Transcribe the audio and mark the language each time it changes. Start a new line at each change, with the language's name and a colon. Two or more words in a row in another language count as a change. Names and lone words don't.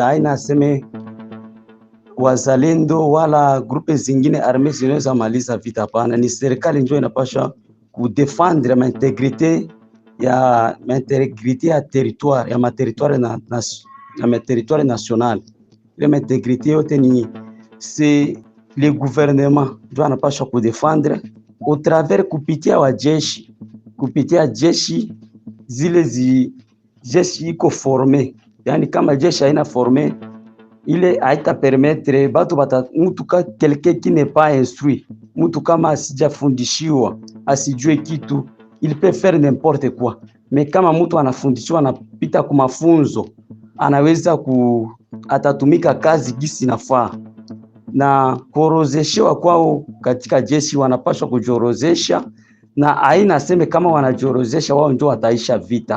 Swahili: Haina aseme wazalendo wala grupe zingine arme zinaweza kumaliza vita. Pana ni serikali ndio inapaswa kudefendre l'intégrité ya territoire, ya territoire na
French: territoire national.
Swahili: Ile intégrité yote
French: c'est le gouvernement
Swahili: ndio anapaswa kudefendre
French: au travers
Swahili: kupitia jeshi zile jeshi iko formé. Yani kama jeshi haina formé, ile haita permettre mtu
French: quelqu'un qui n'est pas instruit,
Swahili: mtu kama asijafundishiwa, asijue kitu,
French: il peut faire n'importe quoi.
Swahili: Mais kama mtu anafundishiwa, anapita kwa mafunzo, anaweza atatumika kazi gisi nafaa. Na kuorozeshewa kwao katika jeshi, wanapaswa kujiorozesha, na haina seme kama wanajiorozesha wao ndio wataisha vita.